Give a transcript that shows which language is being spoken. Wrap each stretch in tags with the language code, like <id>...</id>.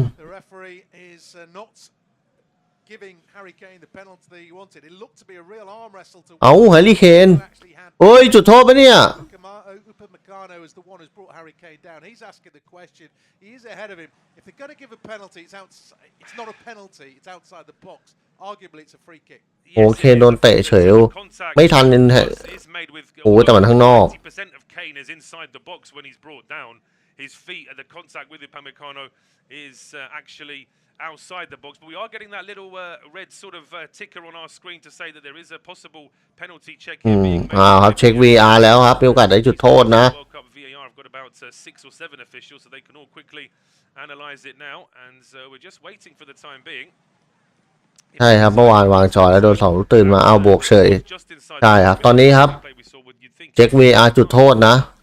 <en>The referee is not giving Harry Kane the penalty he wanted. It looked to be a real arm wrestle to</en> <th>เอาแฮร์รี่เคนโอ้ยจุดโทษปะเนี่ย</th> <en>Upamecano is the one who's brought Harry Kane down. He's asking the question. He is ahead of him. If they're going to give a penalty, it's not a penalty. It's outside the box. Arguably, it's a free kick.</en> <th>โอเคโดนเตะเฉยไม่ทันโอ้แต่มันข้างนอก</th> <en>80% of Kane is inside the box when he's brought down. His feet at the contact with Upamecano is actually outside the box, but we are getting that little red sort of ticker on our screen to say that there is a possible penalty check here being made.</en> <th>ครับเช็ค VR แล้วครับมีโอกาสได้จุดโทษนะ</th> <en>World Cup VAR have got about 6 or 7 officials, so they can all quickly analyze it now, and we're just waiting for the time being.</en> <th>ใช่ครับเมื่อวานวางจอแล้วโดน2 ลูกตื่นมาเอาบวกเฉยใช่ครับตอนนี้ครับเช็ค VR จุดโทษนะ</th>